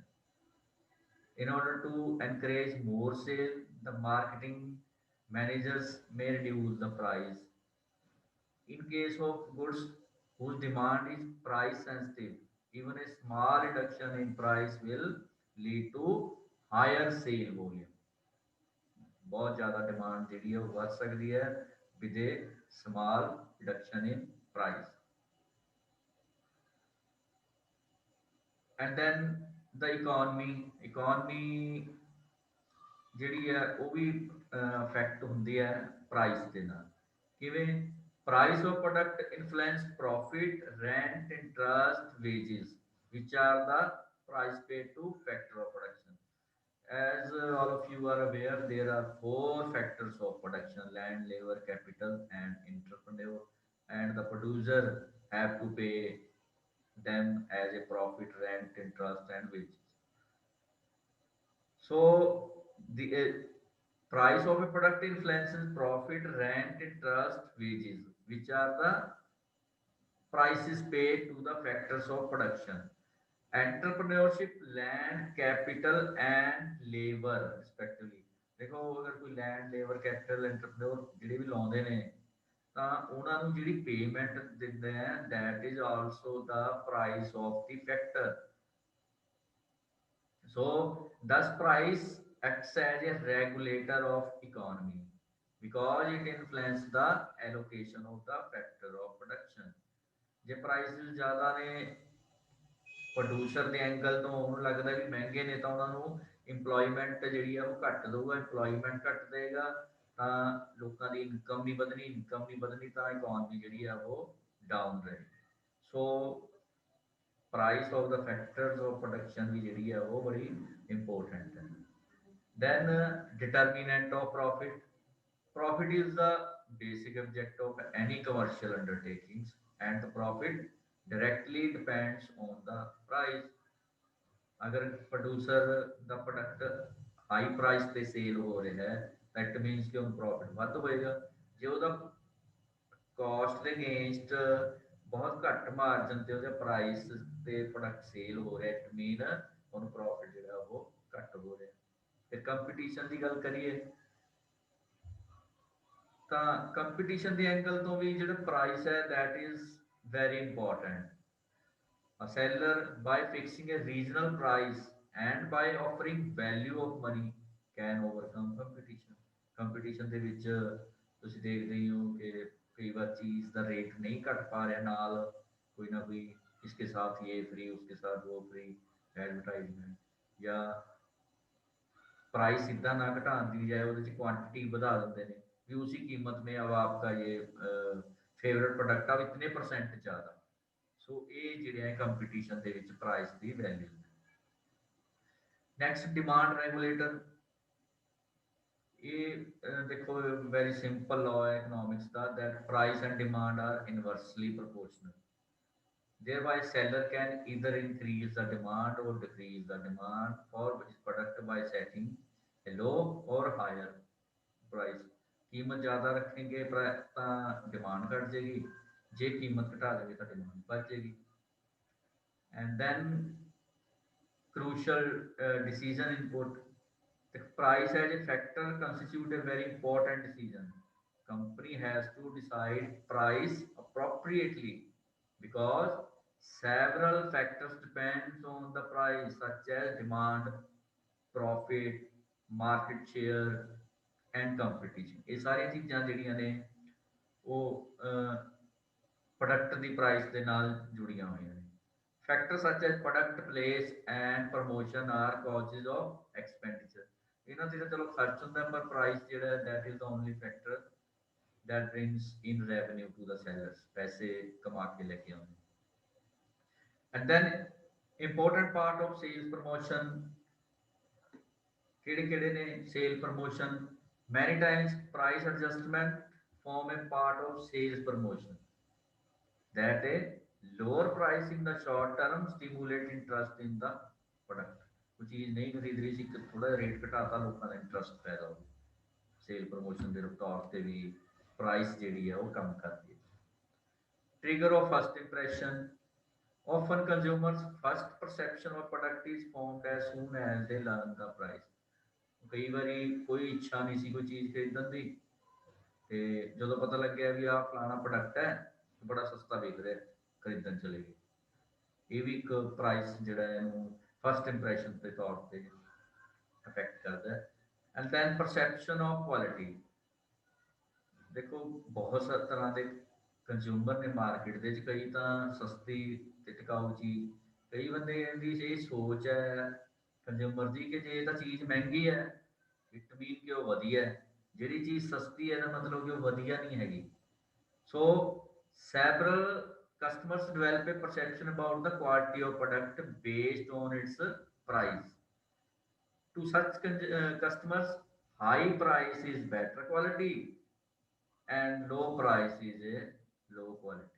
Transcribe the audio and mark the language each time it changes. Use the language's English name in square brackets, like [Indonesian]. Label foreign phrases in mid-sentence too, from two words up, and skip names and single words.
[English] In order to encourage more sale, the marketing managers may reduce the price in case of goods whose demand is price sensitive। Even a small reduction in price will lead to higher sale volume। [Hindi] बहुत ज़्यादा डिमांड जी है वो बढ़ सकती है [English] with a small reduction in price। And then the economy [Punjabi] ਜਿਹੜੀ ਹੈ ਉਹ ਵੀ ਇਫੈਕਟ ਹੁੰਦੀ ਹੈ ਪ੍ਰਾਈਸ ਦੇ ਨਾਲ। ਕਿਵੇਂ? [English] price of product influence profit, rent, interest, wages which are the price paid to factor of production। As all of you are aware, there are four factors of production: land, labor, capital and entrepreneur, and the producer have to pay them as a profit, rent, interest and wages। So the price of a product influences profit, rent, interest, wages, which are the prices paid to the factors of production। Entrepreneurship, land, capital and labor respectively। [Hindi] देखो अगर कोई लैंड, लेबर, कैपिटल, एंटरप्रेन्योर [Punjabi] ਜਿਹੜੇ ਵੀ ਲਾਉਂਦੇ ਨੇ ਤਾਂ ਉਹਨਾਂ ਨੂੰ ਜਿਹੜੀ ਪੇਮੈਂਟ ਦਿੰਦੇ ਆ [English] that is also the price of the factor। So thus price acts as a regulator of economy because it influences the allocation of the factor of production। [Punjabi] ਜੇ ਪ੍ਰਾਈਸਿਸ ਜ਼ਿਆਦਾ ਨੇ ਪ੍ਰੋਡਿਊਸਰ ਦੇ ਐਂਗਲ ਤੋਂ ਉਹਨੂੰ ਲੱਗਦਾ ਵੀ ਮਹਿੰਗੇ ਨੇ ਤਾਂ ਉਹਨਾਂ ਨੂੰ ਇੰਪਲੋਇਮੈਂਟ ਜਿਹੜੀ ਆ ਉਹ ਘੱਟ ਦਊਗਾ, ਇੰਪਲੋਇਮੈਂਟ ਘੱਟ ਦੇਗਾ ਤਾਂ ਲੋਕਾਂ ਦੀ ਇਨਕਮ ਨਹੀਂ ਵਧਣੀ ਤਾਂ ਇਕੋਨਮੀ ਜਿਹੜੀ ਆ ਉਹ ਡਾਊਨ ਰਹੇਗੀ। [English] so price of the factors of production [Punjabi] ਵੀ ਜਿਹੜੀ ਆ ਉਹ ਬੜੀ ਇੰਪੋਰਟੈਂਟ ਹੈ। [English] Then determinant of profit। Profit is the basic objective of any commercial undertakings, and the profit directly depends on the price. [Hindi] अगर प्रोड्यूसर [Punjabi] ਦਾ ਪ੍ਰੋਡਕਟ ਹਾਈ ਪ੍ਰਾਈਸ ਤੇ ਸੇਲ ਹੋ ਰਿਹਾ ਹੈ ਤਾਂ [English] it means [Punjabi] ਕਿ ਉਹਨੂੰ ਪ੍ਰੋਫਿਟ ਵੱਧ ਹੋਏਗਾ। ਜੇ ਉਹਦਾ ਕਾਸਟ ਦੇ ਅਗੇਂਸਟ ਬਹੁਤ ਘੱਟ ਮਾਰਜਨ ਤੇ ਉਹਦੇ ਪ੍ਰਾਈਸ ਤੇ ਪ੍ਰੋਡਕਟ ਸੇਲ ਹੋ ਰਿਹਾ [English] it mean [Punjabi] ਉਹਨੂੰ ਪ੍ਰੋਫਿਟ ਜਿਹੜਾ ਉਹ ਘੱਟ ਹੋ ਰਿਹਾ। ਤੇ ਕੰਪੀਟੀਸ਼ਨ ਦੀ ਗੱਲ ਕਰੀਏ ਤਾਂ ਕੰਪੀਟੀਸ਼ਨ ਦੇ ਐਂਗਲ ਤੋਂ ਵੀ ਜਿਹੜਾ ਪ੍ਰਾਈਸ ਹੈ [English] that is very important. A seller, by fixing a reasonable price and by offering value of money, can overcome competition. [Punjabi] Competition ਦੇ ਵਿੱਚ ਤੁਸੀਂ ਦੇਖਦੇ ਹੀ ਹੋ ਕਿ ਕਈ ਵਾਰ ਚੀਜ਼ ਦਾ ਰੇਟ ਨਹੀਂ ਘਟ ਪਾ ਰਿਹਾ, ਨਾਲ ਕੋਈ ਨਾ ਕੋਈ [Hindi] इसके साथ ये फ्री उसके साथ वो फ्री एडवर्टाइजमेंट, ਜਾਂ प्राइस सीधा ना घटाने की बजाय [Punjabi] ਉਹਦੇ ਚ [Hindi] क्वांटिटी [Punjabi] ਵਧਾ ਦਿੰਦੇ ਨੇ [Hindi] भी उसी कीमत में अब आपका ये फेवरेट प्रोडक्ट अब इतने परसेंट ज़्यादा। सो ये [Punjabi] ਜਿਹੜੇ ਕੰਪੀਟੀਸ਼ਨ ਦੇ ਵਿੱਚ ਪ੍ਰਾਈਸ ਦੀ ਵੈਲਿਊ। [English] next demand regulator. [Punjabi] ਇਹ ਦੇਖੋ [English] very simple law [Punjabi] ਹੈ ਇਕਨੋਮਿਕਸ ਦਾ [English] that price and demand are inversely proportional, thereby seller can either increase the demand or decrease the demand for his product by setting a low or higher price। [Hindi] कीमत ज़्यादा रखेंगे तो डिमांड घट जाएगी, जे कीमत घटा देंगे तो डिमांड बढ़ जाएगी। [English] And then crucial decision input, the price as a factor constitute a very important decision। Company has to decide price appropriately because several factors depends on the price such as demand, profit, market share and competition। [Punjabi] ਇਹ ਸਾਰੀਆਂ ਚੀਜ਼ਾਂ ਜਿਹੜੀਆਂ ਨੇ ਉਹ ਪ੍ਰੋਡਕਟ ਦੀ ਪ੍ਰਾਈਸ ਦੇ ਨਾਲ ਜੁੜੀਆਂ ਹੋਈਆਂ ਨੇ। [English] Factors such as product place and promotion are causes of expenditure। [Punjabi] ਇਹਨਾਂ ਤੇ ਤਾਂ ਚਲੋ ਖਰਚ ਹੁੰਦਾ ਪਰ ਪ੍ਰਾਈਸ ਜਿਹੜਾ [English] that is the only factor that brings in revenue to the sellers, [Punjabi] ਪੈਸੇ ਕਮਾ ਕੇ ਲੈ ਕੇ ਆਉਂਦੇ। [English] And then important part of sales promotion [Punjabi] ਕਿਹੜੇ ਕਿਹੜੇ ਨੇ? [English] sale promotion, many times price adjustment form a part of sales promotion, that a lower price in the short term stimulate interest in the product। [Punjabi] ਕੋਈ ਚੀਜ਼ ਨਹੀਂ ਖਰੀਦ ਰਹੀ ਸੀ, ਥੋੜਾ ਜਿਹਾ ਰੇਟ ਘਟਾਤਾ, ਲੋਕਾਂ ਦਾ ਇੰਟਰਸਟ ਪੈਦਾ ਹੋ ਗਿਆ। ਸੇਲ ਪ੍ਰਮੋਸ਼ਨ ਦੇ ਤੌਰ ਤੇ ਵੀ ਪ੍ਰਾਈਸ ਜਿਹੜੀ ਹੈ ਉਹ ਕੰਮ ਕਰਦੀ ਹੈ। [English] trigger of first impression, often consumers first perception of product is formed as soon as they learn the price। [Punjabi] ਕਈ ਵਾਰੀ ਕੋਈ ਇੱਛਾ ਨਹੀਂ ਸੀ ਕੋਈ ਚੀਜ਼ ਖਰੀਦਣ ਦੀ, ਤੇ ਜਦੋਂ ਪਤਾ ਲੱਗਿਆ ਵੀ ਆਹ ਫਲਾਣਾ ਪ੍ਰੋਡਕਟ ਹੈ ਬੜਾ ਸਸਤਾ ਵਿਕ ਰਿਹਾ, ਖਰੀਦਣ ਚਲੇ ਗਏ। ਇਹ ਵੀ ਇੱਕ ਪ੍ਰਾਈਸ ਜਿਹੜਾ ਇਹਨੂੰ [English] first impression [Punjabi] ਦੇ ਤੌਰ ਤੇ ਅਫੈਕਟ ਕਰਦਾ ਹੈ। [English] and then perception of quality. [Punjabi] ਦੇਖੋ ਬਹੁਤ ਤਰ੍ਹਾਂ ਦੇ ਕੰਜ਼ਿਊਮਰ ਨੇ ਮਾਰਕੀਟ ਦੇ ਵਿੱਚ, ਕਈ ਤਾਂ ਸਸਤੀ ਤੇ ਟਿਕਾਊ ਚੀਜ਼, ਕਈ ਬੰਦੇ ਦੀ ਇਹ ਸੋਚ ਹੈ ਕੰਜ਼ਿਊਮਰ ਦੀ ਕਿ ਜੇ ਤਾਂ ਚੀਜ਼ ਮਹਿੰਗੀ ਹੈ [English] it mean [Punjabi] ਕਿ ਉਹ ਵਧੀਆ ਹੈ, ਜਿਹੜੀ ਚੀਜ਼ ਸਸਤੀ ਹੈ ਤਾਂ ਮਤਲਬ ਕਿ ਉਹ ਵਧੀਆ ਨਹੀਂ ਹੈਗੀ। [English] ਸੋ several customers develop a perception about the quality of product based on its price। To such customers, high price is better quality and low price is a low quality।